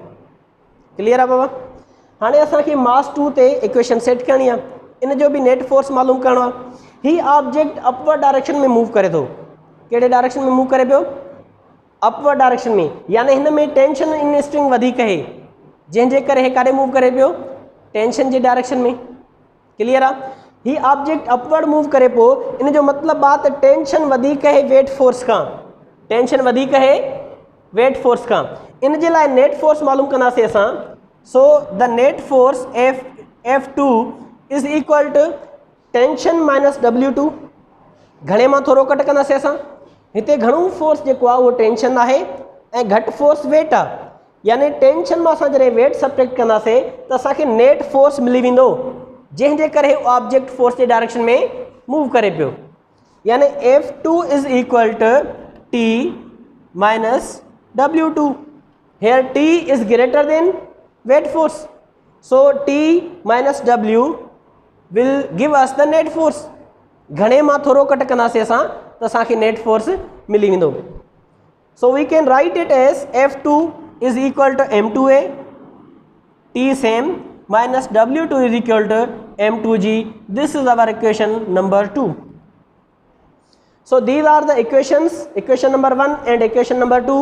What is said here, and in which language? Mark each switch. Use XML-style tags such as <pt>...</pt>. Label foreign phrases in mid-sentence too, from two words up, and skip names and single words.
<sd>क्लियर आहे बाबा? हाणे असांखे मास 2 ते</sd> <en>equation set</en> <sd>करणी आहे, इन जो बि</sd> <en>net force</en> <sd>मालूम करिणो आहे। ही</sd> <en>object upward direction</en> <sd>में मूव करे थो। कहिड़े डायरेक्शन में मूव करे पियो?</sd> <en>upward direction</en> <sd>में, यानी हिन में</sd> <en>tension in string</en> <sd>वधीक आहे, जंहिंजे करे हे काॾे मूव करे पियो? टेंशन जे डायरेक्शन में। क्लियर आहे? ही</sd> <en>object upward move</en> <sd>करे पियो, इन जो मतिलबु आहे त टेंशन वधीक आहे</sd> <en>weight force</en> <sd>खां, टेंशन वधीक आहे</sd> <en>weight force</en> <sd>खां। इन जे लाइ</sd> <en>net force</en> <sd>मालूम कंदासीं असां।</sd> <en>So the net force F2 is equal to tension minus W2.</en> <sd>घणे मां थोरो कट कंदासीं असां, हिते घणो फोर्स जेको आहे उहो टेंशन आहे ऐं घटि फोर्स वेट आहे, यानी टेंशन मां असां जॾहिं</sd> <en>weight subtract</en> <sd>कंदासीं त असांखे</sd> <en>net force</en> <sd>मिली वेंदो, जंहिंजे करे</sd> <en>object force</en> <sd>जे डायरेक्शन में मूव करे पियो।</sd> <en>यानी F2 is equal to T minus W2. Here T is greater than weight force, so T minus W will give us the net force.</en> <sd>घणे मां थोरो कट कंदासीं असां त असांखे</sd> <en>net force</en> <sd>मिली वेंदो।</sd> <en>So we can write it as F2 is equal to M2A, T same minus W2 is equal to M2G. This is our equation number 2. So these are the equations, equation number 1 and equation number 2.</en>